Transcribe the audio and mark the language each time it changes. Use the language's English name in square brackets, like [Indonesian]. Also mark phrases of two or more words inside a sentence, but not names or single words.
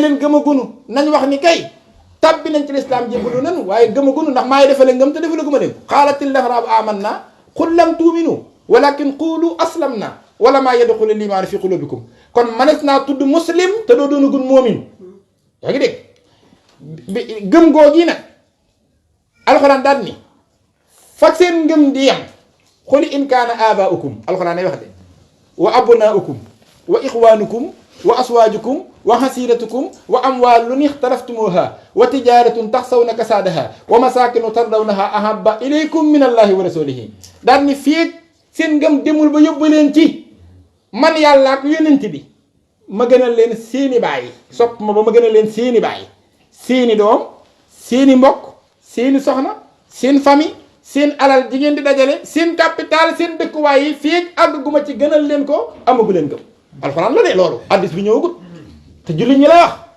[Wolof] leen gëmagunu nañ wax ni kay tabbi nañ ci lislaam jébbalu nanu waaye gëmagunu ndax maay defale ngëm te defale guma leen xaalatil [Arabic] الأعراب آمنا قل لم تؤمنوا ولكن قولوا أسلمنا ولما يدخل الإيمان في قلوبكم [Wolof] kon manes naa tudd muslim te doo doonagun moomin yaa ngi dégg gëm googi nag alxuraan daal ni fak seen ngëm di yem [Arabic] قل إن كان آباؤكم [Wolof] alxuraan ay wax de [Arabic] وأبناؤكم وإخوانكم وأزواجكم وعشيرتكم وأموال اقترفتموها وتجارة تخشون كسادها ومساكن ترضونها أحب إليكم من الله ورسوله daal [Wolof] ni fii seen ngëm demul ba yóbbu leen ci man yàlla ak yonent bi ma gënal leen seeni baay sopp ma ba ma gënal leen seeni baay seeni doom seeni mbokk seeni soxna seen famille seen alal ji ngeen di dajale seen capital seen dëkkuwaay yi fii àgg gu ma ci gënal leen ko amagu leen gëm alxuraan la de loolu addis bi ñëwagut te jullit ñi lay wax